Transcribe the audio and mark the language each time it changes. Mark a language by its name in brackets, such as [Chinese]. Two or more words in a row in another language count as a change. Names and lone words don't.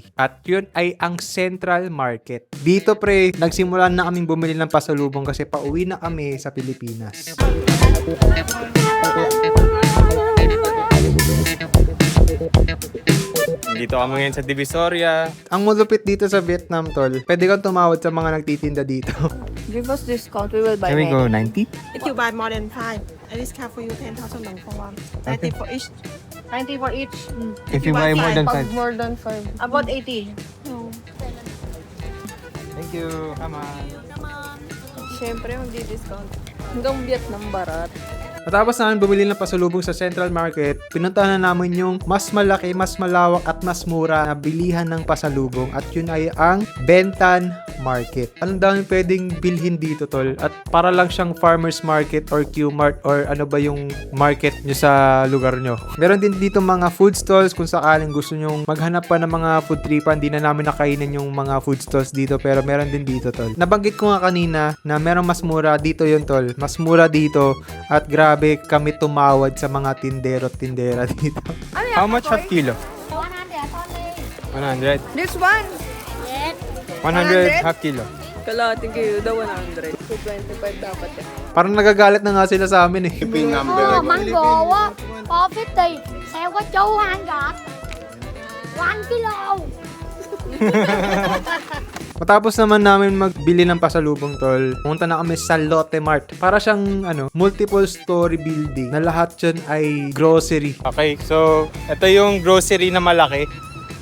[Filipino] At yun ay ang Central Market. Dito pre, nagsimulan na kaming bumili ng pasalubong kasi pauwi na kami sa Pilipinas. Dito kami ngayon sa Divisoria. Ang malupit dito sa Vietnam, tol, pwede kang tumawad sa mga nagtitinda dito. [English] Give us discount, we will buy Can we go 90? If you buy more than 5, I discount for you 10,000 dong for one. 90 for each. 90 for each. If you buy more than [Filipino] Pag [English] 5. more than 5. About 80. No. Thank you. Come on. [Filipino] Siyempre, magdi-discount. Hanggang Vietnam barat. Matapos namin bumili ng pasalubong sa Central Market, pinuntahan na namin yung mas malaki, mas malawak at mas mura na bilihan ng pasalubong at yun ay ang Bentan Market. Ang dami pwedeng bilhin dito, tol, at para lang siyang [English] farmers market [Filipino] or Q-Mart or ano ba yung market nyo sa lugar nyo. Meron din dito mga [English] food stalls [Filipino] kung sakaling gusto nyong maghanap pa ng mga food tripan. Di na namin nakainan yung mga [English] food stalls [Filipino] dito pero meron din dito, tol. Nabanggit ko nga kanina na merong mas mura dito yun, tol. Mas mura dito at grabe kami tumawad sa mga tindero-tindera dito. [English] How much half kilo? 100. This one! 100 half kilo. [Filipino] Kalating kayo daw 100. 225 dapat eh. Parang nagagalit na nga sila sa amin eh. [English] Shipping number. [Vietnamese] Mango á, có 50, xeo có chú ăn gọt 1 kilo. [Filipino] Matapos naman namin magbili ng pasalubong, tol, pumunta na kami sa Lotte Mart. Para siyang [English] multiple story building [Filipino] na lahat yun ay grocery. [English] Okay, so [Filipino] ito yung grocery na malaki.